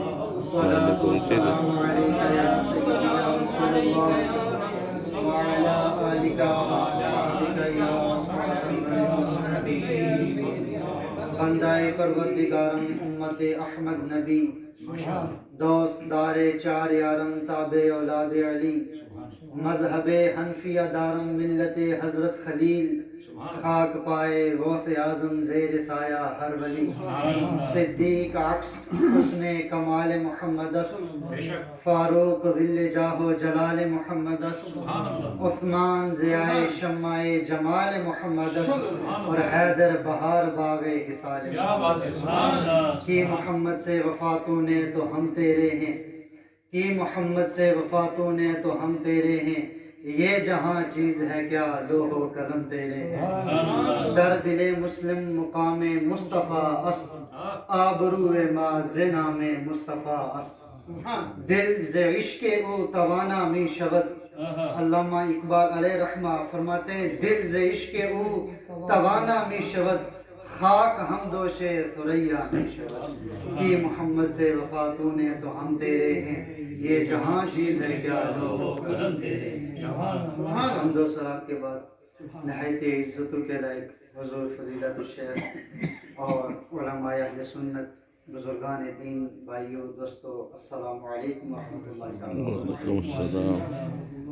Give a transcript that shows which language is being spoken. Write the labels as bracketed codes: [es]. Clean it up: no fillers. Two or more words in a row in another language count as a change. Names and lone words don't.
[fa] بندہ پروردگارم امت احمد نبی دوست دار چار یارم تابع اولاد علی مذہب حنفیہ دارم ملت حضرت خلیل خاک پائے غوث اعظم زیر سایہ ہر ولی صدیق عکس حسن کمال محمد است فاروق ذل جاہ و جلال محمد است عثمان ضیاء شمع جمال محمد است اور حیدر بہار باغ حصال [ur] کی محمد سے وفاتوں نے تو ہم تیرے ہیں کی محمد سے وفاتوں نے تو ہم تیرے ہیں یہ جہاں چیز ہے کیا لوح و قلم تیرے ہیں [fa] در دل مسلم مقام مصطفیٰ است آبرو ما نام مصطفیٰ است دل ز عشق او توانا می شود. [ur] علامہ اقبال علیہ رحمہ فرماتے ہیں [fa] دل ز عشق او توانا می شود خاک ہم دوش ثریا می شود. [ur] کی محمد سے وفاتوں نے تو ہم تیرے ہیں یہ جہاں چیز ہے کیا لوح و قلم تیرے ہیں. حمد و صلات کے بعد نہایت عزتوں کے لائق حضور فضیلت الشیخ اور علماء اہل سنت بزرگان دین بھائیوں دوستو [ar] السلام علیکم ورحمۃ اللہ وبرکاتہ.